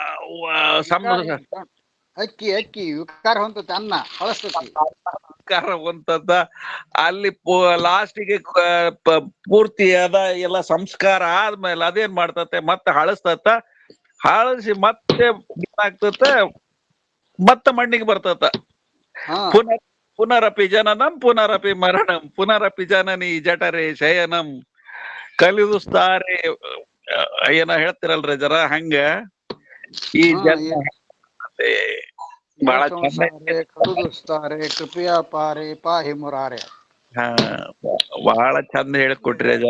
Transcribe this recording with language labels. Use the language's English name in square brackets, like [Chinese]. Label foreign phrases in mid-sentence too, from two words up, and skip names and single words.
[Kannada] ಅಕ್ಕಿ ಅಕ್ಕಿ ವಿಕಾರ ಹೊಂತತೆ, ಅನ್ನ ಹಳಸ್ತತಿ, ವಿಕಾರ ಹೊಂತದ. ಅಲ್ಲಿ ಲಾಸ್ಟಿಗೆ ಪೂರ್ತಿ ಅದ ಎಲ್ಲ ಸಂಸ್ಕಾರ ಆದ್ಮೇಲೆ ಅದೇನ್ ಮಾಡ್ತತೆ, ಮತ್ತೆ ಹಳಸ್ತತ. ಹಳಸಿ ಮತ್ತೆ ಏನಾಗ್ತತ, ಮತ್ತೆ ಮಣ್ಣಿಗೆ ಬರ್ತತ. [Sanskrit] ಪುನರಪಿ ಜನನಂ ಪುನರಪಿ ಮರಣಂ ಪುನರಪಿ ಜನನಿ ಜಠರೇ ಶಯನಂ ಕಲಿದುಸ್ತಾರೆ. [Kannada] ಏನ ಹೇಳ್ತಿರಲ್ರಿ ಜರ, ಹಂಗ ಈ ಜನ್ಮ ಬಹಳ ಚಂದ. [Sanskrit] ಕರುದುಸ್ತಾರೆ ಕೃಪೆಯ ಪಾರೆ ಪಾಹಿ ಮುರಾರೆ. [Kannada] ಹಾ, ಬಹಳ ಚಂದ ಹೇಳಿಕೊಟ್ರಿ ಜರ.